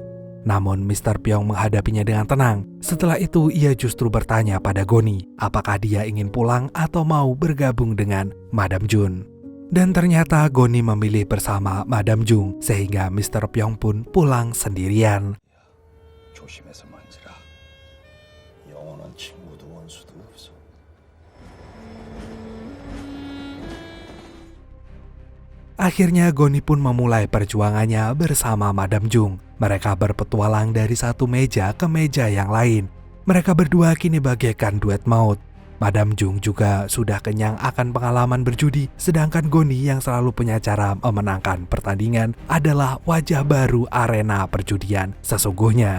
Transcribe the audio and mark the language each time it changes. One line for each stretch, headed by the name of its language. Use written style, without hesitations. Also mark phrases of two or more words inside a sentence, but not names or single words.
Indonesian: Namun Mr. Pyong menghadapinya dengan tenang. Setelah itu ia justru bertanya pada Goni apakah dia ingin pulang atau mau bergabung dengan Madam Jun. Dan ternyata Goni memilih bersama Madam Jung sehingga Mr. Pyong pun pulang sendirian.
Korean: 조심해서 만지라. 영원한 친구도 원수도 없어.
Indonesian: Akhirnya Goni pun memulai perjuangannya bersama Madam Jung. Mereka berpetualang dari satu meja ke meja yang lain. Mereka berdua kini bagaikan duet maut. Madam Jung juga sudah kenyang akan pengalaman berjudi, sedangkan Goni yang selalu punya cara memenangkan pertandingan adalah wajah baru arena perjudian sesungguhnya.